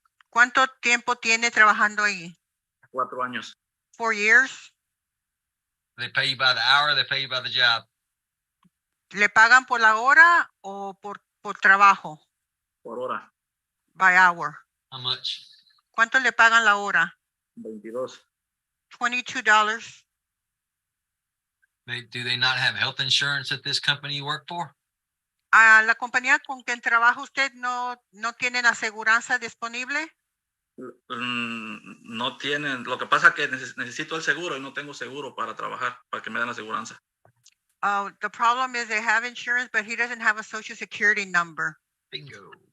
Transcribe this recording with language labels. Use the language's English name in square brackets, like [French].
[Spanish] ¿Cuánto tiempo tiene trabajando ahí? 4 años. [English] 4 years. They pay you by the hour, they pay you by the job. [Spanish] ¿Le pagan por la hora o por trabajo? Por hora. [English] By hour. How much? [Spanish] ¿Cuánto le pagan la hora? 22. [English] $22. Do they not have health insurance at this company you work for? [Spanish] ¿A la compañía con quien trabaja usted no tienen aseguranza disponible? No tienen. Lo que pasa es que necesito el seguro y no tengo seguro para trabajar, para que me den aseguranza. [English] The problem is they have insurance, but he doesn't have a social security number. Bingo.